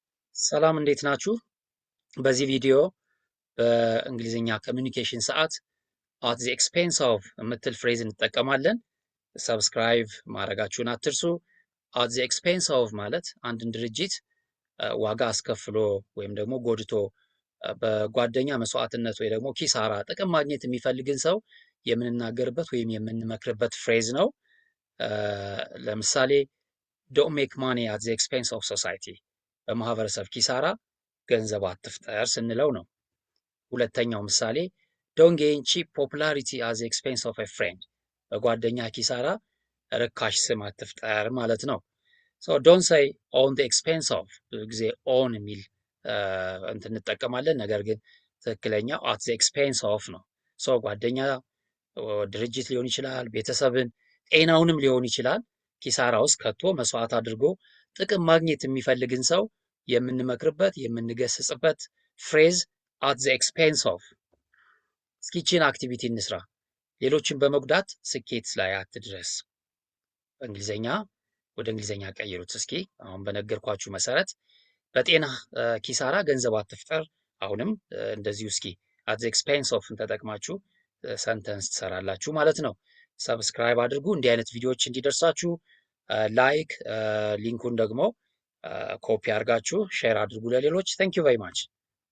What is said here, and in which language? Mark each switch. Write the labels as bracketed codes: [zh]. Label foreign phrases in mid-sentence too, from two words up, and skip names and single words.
[am] ሰላም እንዴት ናችሁ? በዚህ ቪዲዮ በእንግሊዝኛ ኮሚኒኬሽን ሰዓት [en] at the expense of [am] የምትል ፍሬዝ እንጠቀማለን። ሰብስክራይብ ማድረጋችሁን አትርሱ። [en] at the expense of [am] ማለት አንድን ድርጅት ዋጋ አስከፍሎ ወይም ደግሞ ጎድቶ በጓደኛ መስዋዕትነት ወይ ደግሞ ኪሳራ ጥቅም ማግኘት የሚፈልግን ሰው የምንናገርበት ወይም የምንመክርበት ፍሬዝ ነው። ለምሳሌ [en] don't make money at the expense of society [am] በማህበረሰብ ኪሳራ ገንዘብ አትፍጠር ስንለው ነው። ሁለተኛው ምሳሌ [en] don't gain cheap popularity at the expense of a friend [am] በጓደኛ ኪሳራ ርካሽ ስም አትፍጠር ማለት [en] ነው። so don't say on the expense of [am] ብዙ ጊዜ on የሚል እንጠቀማለን፣ ነገር ግን ትክክለኛው [en] at the expense of [am] ነው። so ጓደኛ ድርጅት ሊሆን ይችላል፣ ቤተሰብን፣ ጤናውንም ሊሆን ይችላል ኪሳራ ውስጥ ከቶ መስዋዕት አድርጎ ጥቅም ማግኘት የሚፈልግን ሰው የምንመክርበት የምንገስጽበት ፍሬዝ [en] at the expense of። [am] እስኪ ይህችን አክቲቪቲ እንስራ። ሌሎችን በመጉዳት ስኬት ላይ አትድረስ። በእንግሊዘኛ ወደ እንግሊዘኛ ቀይሩት እስኪ። አሁን በነገርኳችሁ መሰረት በጤና ኪሳራ ገንዘብ አትፍጠር። አሁንም እንደዚሁ እስኪ [en] at the expense of [am] ተጠቅማችሁ ሰንተንስ ትሰራላችሁ ማለት ነው። ሰብስክራይብ አድርጉ እንዲህ አይነት ቪዲዮዎች እንዲደርሳችሁ። ላይክ ሊንኩን ደግሞ ኮፒ አድርጋችሁ ሼር አድርጉ ለሌሎች። [en] thank you very much